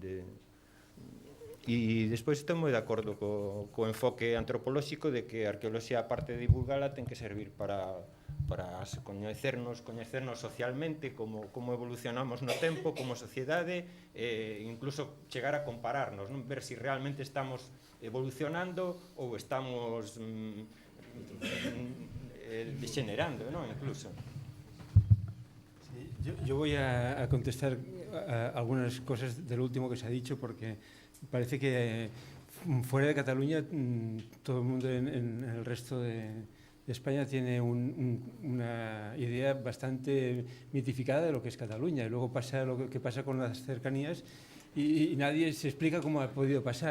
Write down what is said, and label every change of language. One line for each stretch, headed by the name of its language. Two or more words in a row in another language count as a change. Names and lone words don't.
Galician: E despois estou moi de acordo co enfoque antropolóxico de que a arqueoloxía, aparte de divulgala, ten que servir para coñecernos socialmente, como evolucionamos no tempo, como sociedade, incluso chegar a compararnos, non? Ver si realmente estamos evolucionando ou estamos degenerando, non? Incluso.
Spanish: Sí, yo voy a contestar a algunas cosas del último que se ha dicho, porque parece que fuera de Cataluña todo el mundo en el resto de España tiene una idea bastante mitificada de lo que es Cataluña, y luego pasa lo que pasa con las cercanías y nadie se explica cómo ha podido pasar.